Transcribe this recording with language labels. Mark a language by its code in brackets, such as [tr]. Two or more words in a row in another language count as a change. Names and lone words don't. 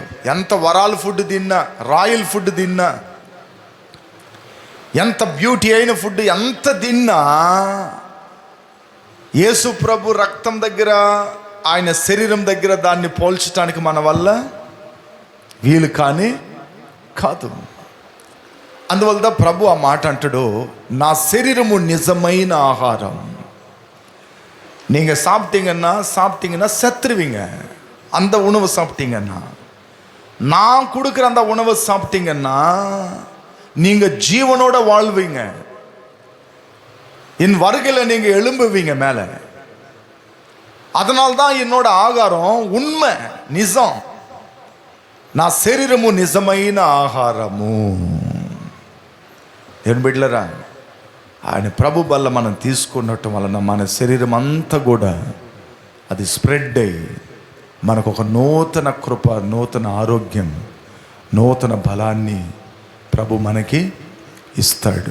[te] ఎంత వరాల ఫుడ్ తిన్నా, [en] royal food [te] తిన్నా, ఎంత బ్యూటీ అయిన ఫుడ్ ఎంత తిన్నా, యేసు ప్రభు రక్తం దగ్గర, ఆయన శరీరం దగ్గర దాన్ని పోల్చడానికి మన వల్ల వీలు కాదు. అందువల్ల ప్రభు ఆ మాట అంటాడు, నా శరీరము నిజమైన ఆహారం. [ta] நீங்கள் சாப்பிட்டீங்கன்னா செத்துருவீங்க. அந்த உணவு சாப்பிட்டீங்கன்னா, நான் கொடுக்குற அந்த உணவை சாப்பிட்டீங்கன்னா நீங்கள் ஜீவனோட வாழ்வீங்க. என் வருகையில் நீங்கள் எழும்புவீங்க மேலே. அதனால்தான் என்னோட ஆகாரம் உண்மை, [te] నిజం. నా శరీరము నిజమైన ఆహారము. ఏం బిడ్డలరా, ఆయన ప్రభు వల్ల మనం తీసుకున్నట్టు వలన మన శరీరం అంతా కూడా అది స్ప్రెడ్ అయ్యి మనకు ఒక నూతన కృప, నూతన ఆరోగ్యం, నూతన బలాన్ని ప్రభు మనకి ఇస్తాడు.